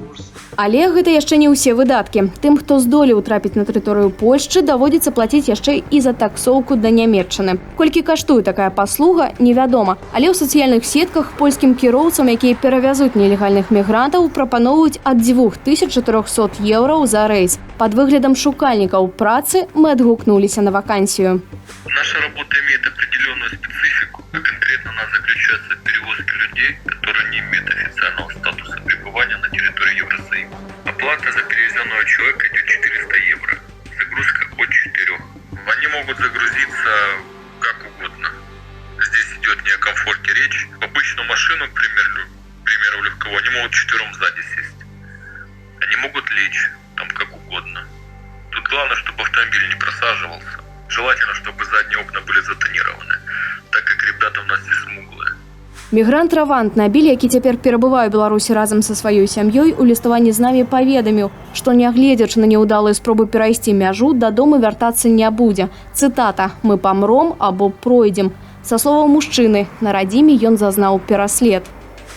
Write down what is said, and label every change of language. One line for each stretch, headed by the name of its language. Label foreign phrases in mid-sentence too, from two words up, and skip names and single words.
Belarusian: Але гэта яшчэ не ўсе выдаткі. Тым, хто здолеў трапіць на тэрыторыю Польшчы, даводзіцца плаціць яшчэ і за таксоўку да Нямецчыны. Колькі каштуе такая паслуга, невядома. Але ў сацыяльных сетках польскім кіроўцам, якія перавязуць нелегальных мігрантаў, прапаноўваюць ад 2400 еўраў за рэйс. Пад выглядам шукальнікаў працы мы адгукнуліся на вакансію.
Russian: Наша работа имеет определенную специфику, а конкретно она заключается в перевозке людей, которые не имеют официального статуса пребывания на территории Евросоюза. Оплата за перевезенного человека идет 400 евро. Загрузка от 4. Они могут загрузиться как угодно. Здесь идет не о комфорте речь. В обычную машину, к примеру, легковую, они могут 4 сзади сесть. Они могут лечь там как угодно. Тут главное, чтобы автомобиль не просаживался. Желательно, чтобы задние окна были затонированы, так как ребята у нас здесь смуглые.
Belarusian: Мігрант Равант Набіль, які цяпер перабывае ў Беларусі разам са сваёй сям'ёй, у ліставанні з намі паведаміў, што нягледзячы на няўдалыя спробы перайсці мяжу, дадому вяртацца не будзе. Цытата: «Мы памром або пройдзем». Са словаў мужчыны, на радзіме ён зазнаў пераслед.